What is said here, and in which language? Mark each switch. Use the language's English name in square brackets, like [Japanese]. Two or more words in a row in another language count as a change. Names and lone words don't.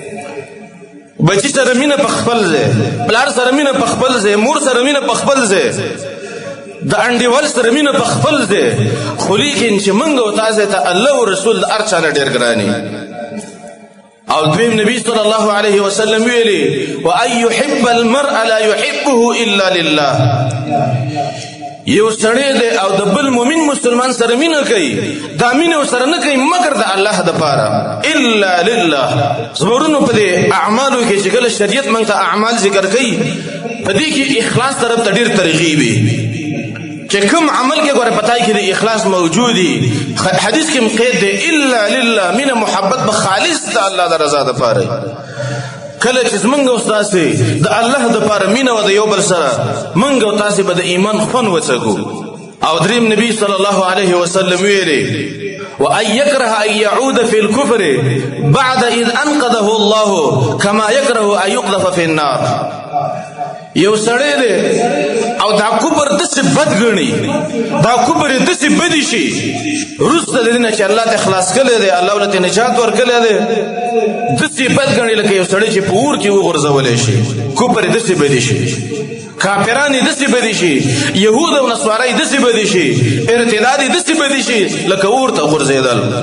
[Pashto] بچی سره مینه په خپل ځای پلار سره مینه په خپل ځای مور سره مینه په خپل ځای د انډیوال سره مینه په خپل ځای خو لیکن چې موږ او تاسې ته الله او رسول د هر چا نه ډېر ګراني او دویم نبی [Arabic] صلی الله علیه وسلم [Pashto] ویلي [Arabic] وان یحب المرء لا يحبه الا لله [Pashto] یو سړی دی او د بل مؤمن مسلمان سره مینه کوي دا مینه ورسره نه کوي مګر د الله دپاره [Arabic] الا لله [Pashto] زمرونو په دې اعمالو کې چې کله شریعت موږ ته اعمال ذکر کوي په دې کې اخلاص طرف ته ډېر ترغیب وي چې کوم عمل کې ګوره پتاي کې د اخلاص موجودي حدیث کې قید دی [Arabic] الا لله [Pashto] مینه محبت به خالص د الله د رضا دپاره کله چې موږ او تاسې د الله دپاره مینه وه د یو بل سره موږ او تاسې به د ایمان خوند وڅکو او دریم نبی [Arabic] صلی الله علیه وسلم [Pashto] ویلي [Arabic] وان يكره ان يعود في الكفر بعد اذ انقذه الله كما يكره ان يقذف في النار [Pashto] یو سړی دی او دا کفر داسې بد ګڼي دا کفر یې داسې بدې شي وروسته د دې نه چې الله ته خلاص کړی دی الله ورته نجات ورکړی دی داسې بد ګڼي لکه یو سړی چې په اور کې وغورځولی شي کفر یې داسې بدې شي کافران یې داسې بدې شي یهود او نصواره یې داسې بدې شي ارتداد یې داسې بدې شي لکه اور ته غورځېدل